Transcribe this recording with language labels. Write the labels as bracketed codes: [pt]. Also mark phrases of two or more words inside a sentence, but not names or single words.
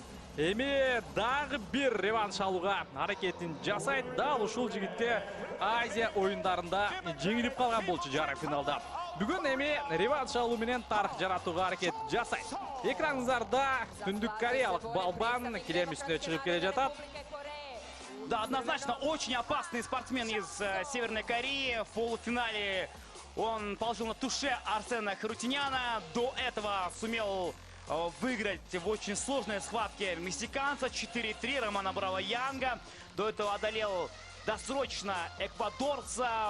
[ky] Эми дагы бир реванш алууга аракетин жасайт. Дал ушул жигитке Азия оюндарында жеңилип калган болчу жарым финалда. Бүгүн эми реванш алуу менен тарых жаратууга аракет жасайт. Экраныңыздарда Түндүк Кореялык балбан килем үстүнө чыгып келе жатат. [ru] Да, однозначно очень опасный спортсмен из Северной Кореи. В полуфинале он положил на туше Арсена Харутюняна. До этого сумел выиграть в очень сложной схватке мексиканца 4-3 Романа Браво Янга. До этого одолел досрочно эквадорца.